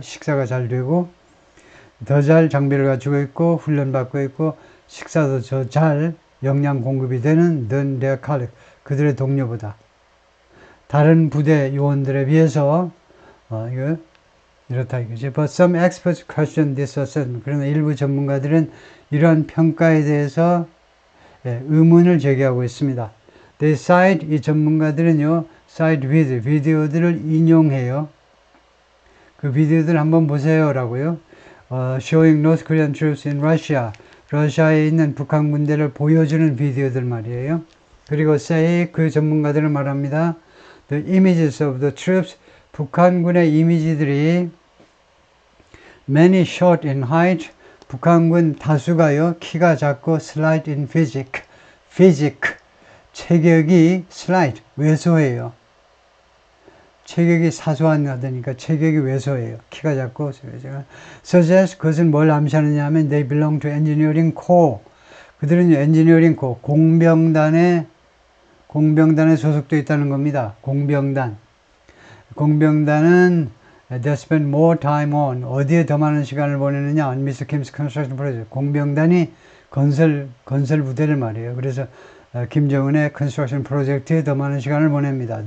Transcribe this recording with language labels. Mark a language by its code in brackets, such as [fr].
[ko] 식사가 잘 되고 더 잘 장비를 갖추고 있고 훈련받고 있고 식사도 잘 영양 공급이 되는 [en] than their colleagues, [ko] 그들의 동료보다 다른 부대 요원들에 비해서 이거 이렇다 이거죠. [en] But some experts question this assessment. [ko] 그러나 일부 전문가들은 이러한 평가에 대해서 의문을 제기하고 있습니다. [en] They cite, [ko] 이 전문가들은요, [en] cite with, [ko] 비디오들을 인용해요. 그 비디오들 한번 보세요라고요. [en] Showing North Korean troops in Russia. [ko] 러시아에 있는 북한 군대를 보여주는 비디오들 말이에요. 그리고 say, 그 전문가들은 말합니다. [en] The images of the troops, [ko] 북한군의 이미지들이 [en] many short in height, [ko] 북한군 다수가요, 키가 작고 [en] slight in physique, 체격이 slight, [ko] 왜소해요. 체격이 사소한 하다니까 체격이 왜소해요. 키가 작고 suggest, 그것은 뭘 암시하느냐 하면 [en] they belong to engineering corps. [ko] 그들은 engineering corps, 공병단에 소속되어 있다는 겁니다. 공병단. 공병단은 [en] they spend more time on [ko] 어디에 더 많은 시간을 보내느냐 on Mr. [en] Kim's construction project. [ko] 공병단이 건설 부대를 말이에요. 그래서 김정은의 컨스트럭션 프로젝트에 더 많은 시간을 보냅니다.